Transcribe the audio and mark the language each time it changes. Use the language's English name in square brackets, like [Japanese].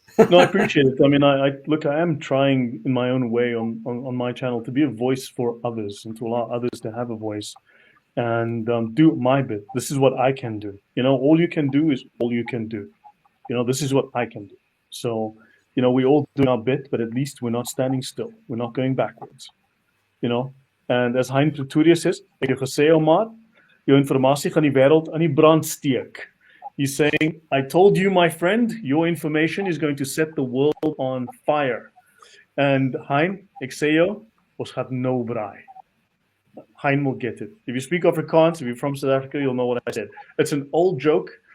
[English] No, I appreciate it. I mean, I am trying in my own way on my channel to be a voice for others and to allow others to have a voice and do my bit. This is what I can do. All you can do is all you can do. This is what I can do. So, we all do our bit, but at least we're not standing still. We're not going backwards. And as Hein Patriotic says, [Afrikaans] ek het gesê, maat, jou informasie gaan die wêreld aan die brand steek. [English] He's saying, I told you, my friend, your information is going to set the world on fire. [Afrikaans] And Hein, ek sê jou, ons gaat nou braai. [English] Hein will get it. If you speak Afrikaans, if you're from South Africa, you'll know what I said. It's an old joke.